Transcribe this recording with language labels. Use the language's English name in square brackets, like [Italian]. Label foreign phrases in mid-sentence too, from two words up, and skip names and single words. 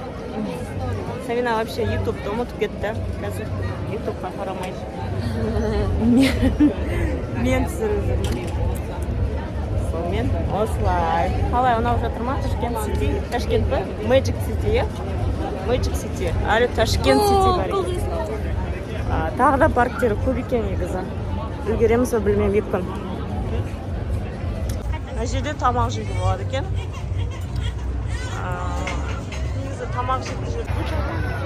[Kazakh] Сабина вообще ютубты ұмытып кетті. Қазір ютубқа қарамайды. Мен түсіріп жүрмін. Сонымен осылай. Қалай ұнап жатыр ма? Ташкент Сити. Ташкент па? Magic City, е? Magic City. Әлі Ташкент City бар екен. Тағы да парктері көп екен негізі. Үлгереміз бе білмеймін, 2 күн. Мына жерде тамақ жеуге болады екен. Негізі тамақ жейтін жер көп.